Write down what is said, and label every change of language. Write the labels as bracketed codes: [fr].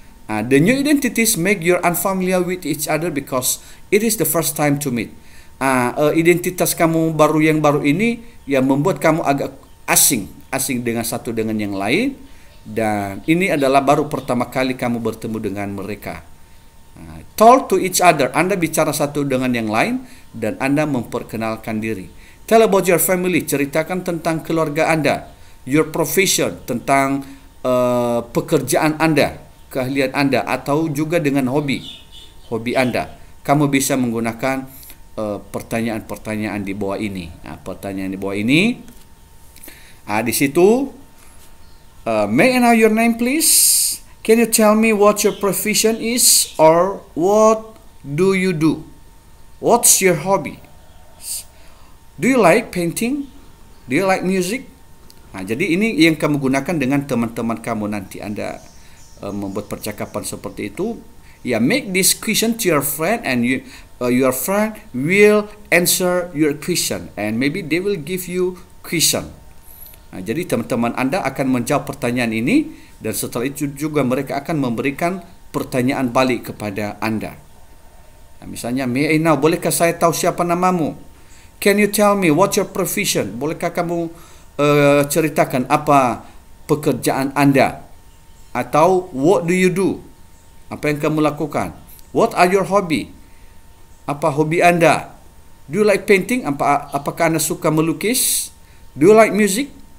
[en] The new identities make you unfamiliar with each other because it is the first time to meet. [id] Identitas kamu yang baru ini yang membuat kamu agak asing dengan satu dengan yang lain, dan ini adalah baru pertama kali kamu bertemu dengan mereka. [en] Talk to each other, [id] Anda bicara satu dengan yang lain dan Anda memperkenalkan diri. [en] Tell about your family, [id] ceritakan tentang keluarga Anda. [en] Your profession, [id] tentang pekerjaan Anda, keahlian Anda, atau juga dengan hobi Anda. Kamu bisa menggunakan pertanyaan-pertanyaan di bawah ini. Pertanyaan di bawah ini, di situ, [en] may I know your name, please? Can you tell me what your profession is, or what do you do? What's your hobby? Do you like painting? Do you like music? [id] Jadi ini yang kamu gunakan dengan teman-teman kamu nanti Anda membuat percakapan seperti itu. [en] Make this question to your friend, and your friend will answer your question, and maybe they will give you question. [id] Jadi teman-teman Anda akan menjawab pertanyaan ini, dan setelah itu juga mereka akan memberikan pertanyaan balik kepada Anda. Misalnya, [en] may I know, [id] bolehkah saya tahu siapa namamu? [en] Can you tell me what's your profession? [id] Bolehkah kamu ceritakan apa pekerjaan Anda? [en] Atau what do you do? [id] Apa yang kamu lakukan? [en] What are your hobby? [id] Apa hobi Anda? [en] Do you like painting? [id] Apakah Anda suka melukis? [en] Do you like music?